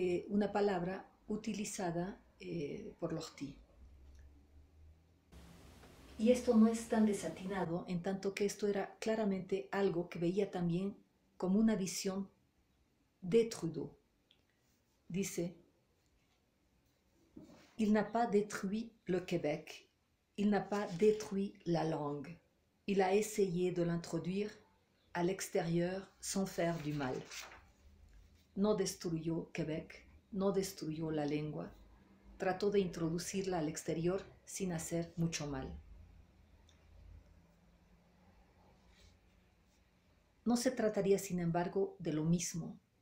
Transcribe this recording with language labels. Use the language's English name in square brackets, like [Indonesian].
[Spanish] Una palabra utilizada por Lortie. Y esto no es tan desatinado, en tanto que esto era claramente algo que veía también como una visión de Trudeau. Dice, [French] il n'a pas détruit le Québec, il n'a pas détruit la langue, il a essayé de l'introduire à l'extérieur sans faire du mal. [Spanish] No destruyó Québec, no destruyó la lengua, trató de introducirla al exterior sin hacer mucho mal. No se trataría, sin embargo, de lo mismo.